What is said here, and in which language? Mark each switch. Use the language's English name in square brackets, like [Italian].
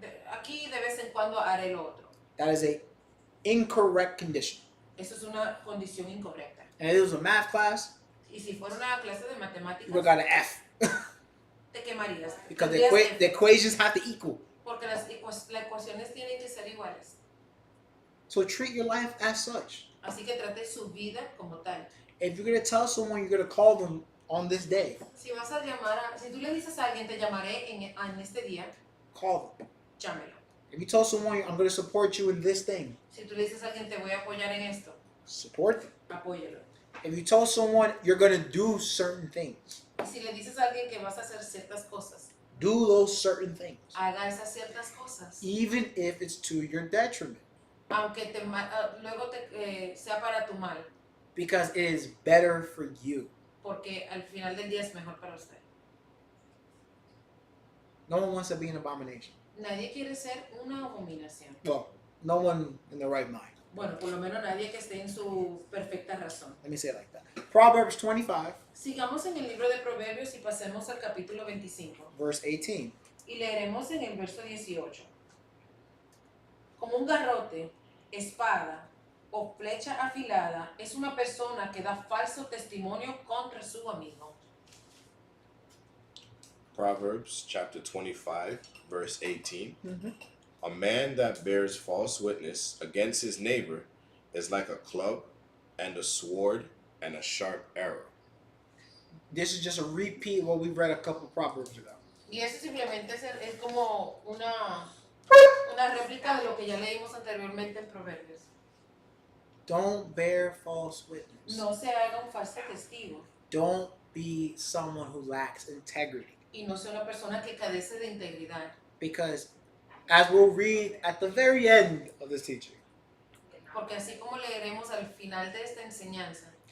[Spanish] aquí de vez en cuando haré lo otro. [English] That is a incorrect condition. [Spanish] Eso es una condición incorrecta. [English] And if it was a math class, [Spanish] Y si fuera una clase de [English] you would [Spanish] matemáticas, [English] have got an F. [Spanish] te quemarías. [English] Because [Spanish] Tendrías [English] the equations have to equal. [Spanish] Porque las ecuaciones tienen que ser iguales. [English] So treat your life as such. [Spanish] Así que trate su vida como tal. [English] If you're going to tell someone, you're going to call them on this day. [Spanish] Si vas a llamar si tú le dices a alguien, te llamaré en este día, [English] Call them. [Spanish] llámelo. [English] If you tell someone, I'm going to support you in this thing. [Spanish] Si tú le dices a alguien, te voy a apoyar en esto, [English] Support them. [Spanish] apóyalo. [English] If you tell someone, you're going to do certain things. [Spanish] Y si le dices a alguien que vas a hacer ciertas cosas, [English] Do those certain things. [Spanish] haga esas ciertas cosas. [English] Even if it's to your detriment. [Spanish] Aunque luego sea para tu mal, [English] Because it is better for you. [Spanish] porque al final del día es mejor para usted. [English] No one wants to be an abomination. [Spanish] Nadie quiere ser una abominación. [English] Well, no one in the right mind. [Spanish] Bueno, por lo menos nadie que esté en su perfecta razón. [English] Let me say it like that. Proverbs 25, [Spanish] Sigamos en el libro de Proverbios y pasemos al capítulo 25. [English] verse 18. [Spanish] Y leeremos en el verso 18. Como un garrote, espada o flecha afilada es una persona que da falso testimonio contra su amigo. [English] Proverbs chapter 25, verse 18. Mm-hmm. A man that bears false witness against his neighbor is like a club and a sword and a sharp arrow. This is just a repeat of what we read a couple Proverbs ago. [Spanish] Y eso simplemente es como una réplica de lo que ya leímos anteriormente en Proverbios. [English] Don't bear false witness. [Spanish] No se haga un falso testigo [English] Don't be someone who lacks integrity. [Spanish] y no sea una persona que carece de integridad. [English] Because as we'll read at the very end of this teaching, [Spanish] Porque así como leeremos al final de esta enseñanza,